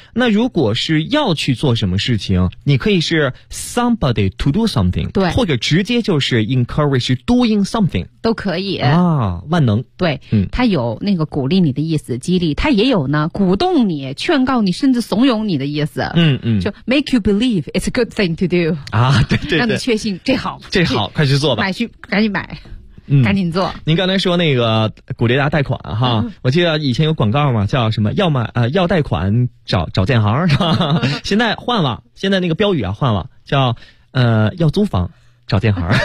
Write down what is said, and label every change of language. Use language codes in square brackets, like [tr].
[zh] 那如果是要去做什么事情，你可以是 [en] somebody to do something， [zh] 对，或者直接就是 [en] encourage doing something， [zh] 都可以啊，万能。对，嗯，它有那个鼓励你的意思，激励；它也有呢，鼓动你、劝告你，甚至怂恿你的意思。嗯嗯，就 [en] make you believe it's a good thing to do [zh] 啊，对对对，让你确信这好，这好，快去做吧，买去，赶紧买。嗯，赶紧做。您刚才说那个鼓励大家贷款哈，我记得以前有广告嘛，叫什么要贷款找建行，是吧？现在换了，现在那个标语啊换了，叫要租房找建行。